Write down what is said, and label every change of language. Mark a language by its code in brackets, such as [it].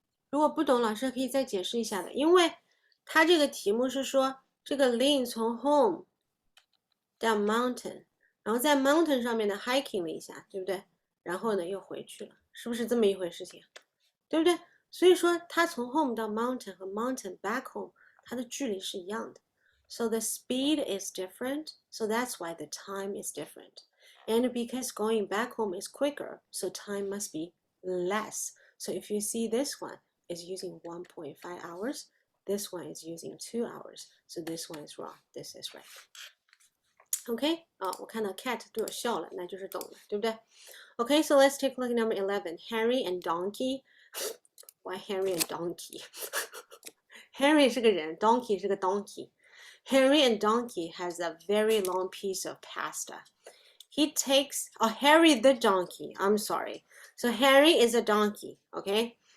[zh] 如果不懂，老师可以再解释一下的。因为他这个题目是说，这个 Lynn 从 home 到 mountain， 然后在 mountain 上面的 hiking 了一下，对不对？然后呢又回去了，是不是这么一回事情？对不对？所以说他从 home 到 mountain 和 mountain back home， 它的距离是一样的。 [en] So the speed is different, so that's why the time is different. And because going back home is quicker, so time must be less. So if you see this one is using 1.5 hours, this one is using 2 hours. So this one is wrong. This is right. Okay? [zh] 我看到 cat 对我笑了，那就是懂了，对不对？ [en] Okay, so let's take a look at number 11. Henry and donkey. Why Henry and donkey? Henry [zh] 是个人 [en] ，donkey [zh] 是个 [en] donkey。 Henry and donkey has a very long piece of pasta. He takes Harry the donkey. I'm sorry. So Henry is a donkey. Okay.